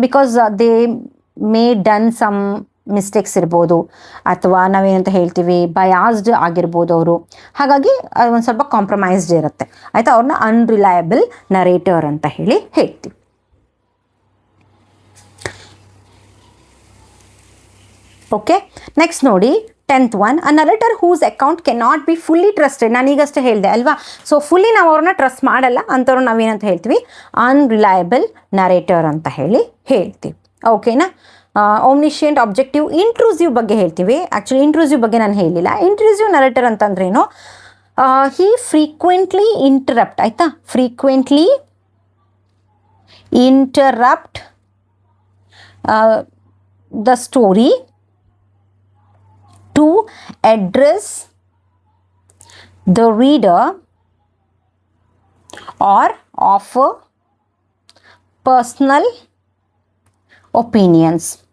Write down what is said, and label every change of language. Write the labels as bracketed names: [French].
[English] because they may done some mistakes [Kannada] ಇರ್ಬೋದು, ಅಥವಾ ನಾವೇನಂತ ಹೇಳ್ತೀವಿ ಬಯಾಸ್ಡ್ ಆಗಿರ್ಬೋದು ಅವರು, ಹಾಗಾಗಿ ಒಂದು ಸ್ವಲ್ಪ ಕಾಂಪ್ರಮೈಸ್ಡ್ ಇರುತ್ತೆ, ಆಯಿತಾ. ಅವ್ರನ್ನ ಅನ್ರಿಲಯಬಲ್ ನರೇಟರ್ ಅಂತ ಹೇಳಿ ಹೇಳ್ತೀವಿ. [English] Okay, next ನೋಡಿ 10th one, a narrator whose account cannot be fully trusted. [Kannada] ನಾನು ಈಗಷ್ಟೇ ಹೇಳಿದೆ ಅಲ್ವಾ, ಸೊ ಫುಲ್ಲಿ ನಾವು ಅವ್ರನ್ನ ಟ್ರಸ್ಟ್ ಮಾಡಲ್ಲ ಅಂಥವ್ರು ನಾವೇನಂತ ಹೇಳ್ತೀವಿ, ಅನ್ರಿಲಯಬಲ್ ನರೇಟರ್ ಅಂತ ಹೇಳಿ ಹೇಳ್ತೀವಿ. ಓಕೆನಾ. ಓಮ್ನಿಷಿಯಂಟ್, ಆಬ್ಜೆಕ್ಟಿವ್, ಇಂಟ್ರೂಸಿವ್ ಬಗ್ಗೆ ಹೇಳ್ತೀವಿ. ಆ್ಯಕ್ಚುಲಿ ಇಂಟ್ರೂಸಿವ್ ಬಗ್ಗೆ ನಾನು ಹೇಳಿಲ್ಲ. [English] Intrusive narrator ಅಂತಂದ್ರೇನು, he frequently interrupt, ಆಯಿತಾ, frequently interrupt the story to address the reader or offer personal opinions.